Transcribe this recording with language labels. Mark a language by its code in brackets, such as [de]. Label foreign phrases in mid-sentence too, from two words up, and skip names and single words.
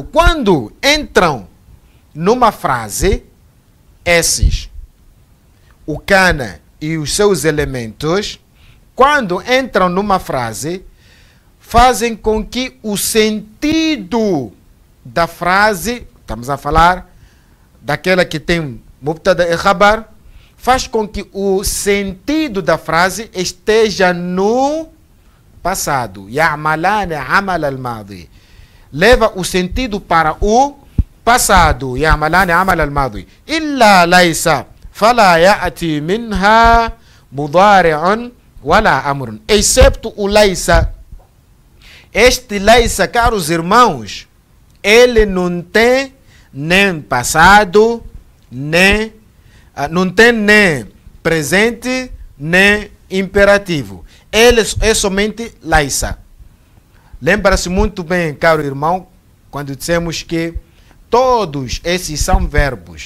[pt] Quando entram numa frase, esses, o kana e os seus elementos, quando entram numa frase, fazem com que o sentido da frase, estamos a falar daquela que tem mubtada e khabar, faz com que o sentido da frase esteja no passado. [ar] يعملان عمل الماضي. [pt] Leva o sentido para o passado. [ar] يعملان عمل الماضي. إلا ليس فلا يأتي منها مضارع ولا أمر. [pt] Excepto o laysa. Este laysa, caros irmãos, ele não tem nem passado, nem não tem nem presente, nem imperativo. Ele é somente laysa. Lembra-se muito bem, caro irmão, quando dissemos que todos esses são verbos.